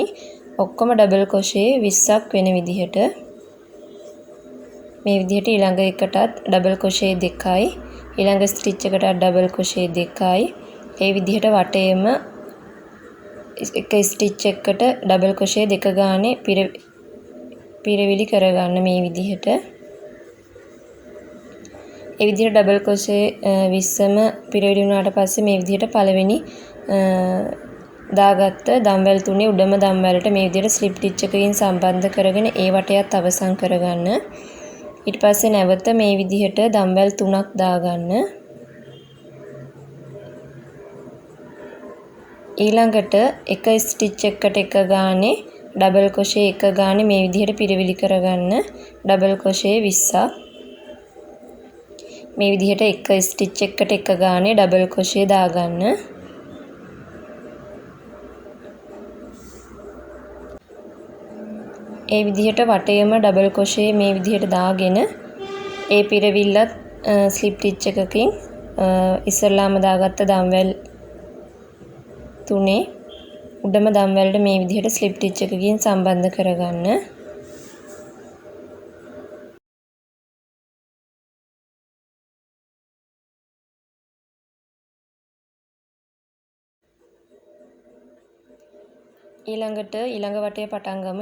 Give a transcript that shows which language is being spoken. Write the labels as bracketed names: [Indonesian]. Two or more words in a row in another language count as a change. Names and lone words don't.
[Sinhala] ඔක්කොම [English] double crochet [Sinhala] 20ක් වෙන විදිහට. මේ විදිහට ඊළඟ එකටත් [English] double crochet [Sinhala] දෙකයි ඊළඟ ස්ටිච් එකටත් [English] double crochet [Sinhala] දෙකයි ඒ විදිහට වටේම එක ස්ටිච් එකකට [English] double crochet [Sinhala] දෙක ගානේ පිරවිලි කරගන්න මේ විදිහට. ඒ විදිහට [English] double crochet [Sinhala] 20ම පිරවිලි වුණාට පස්සේ මේ විදිහට පළවෙනි දාගත්ත දම්වැල් 3 උඩම දම්වැලට මේ විදිහට [English] slip stitch [Sinhala] එකකින් සම්බන්ධ කරගෙන ඒ වටයත් අවසන් කරගන්න. ඊට පස්සේ නැවත මේ විදිහට දම්වැල් 3ක් දාගන්න. ඊළඟට එක ස්ටිච් එකකට එක ගානේ [English] double crochet [Sinhala] එක ගානේ මේ විදිහට පිරවිලි කරගන්න. [English] double crochet [Sinhala] 20ක්. මේ විදිහට එක ස්ටිච් එකකට එක ගානේ [English] double crochet [Sinhala] දාගන්න. ඒ විදිහට වටේම [English] double crochet [Sinhala] මේ විදිහට දාගෙන ඒ පිරවිල්ලත් [English] slip stitch [Sinhala] එකකින් ඉස්සල්ලාම දාගත්ත දම්වැල් 3 උඩම දම්වැලට මේ විදිහට [English] slip stitch [Sinhala] එකකින් සම්බන්ධ කරගන්න. ඊළඟට ඊළඟ වටේ පටන් ගමු.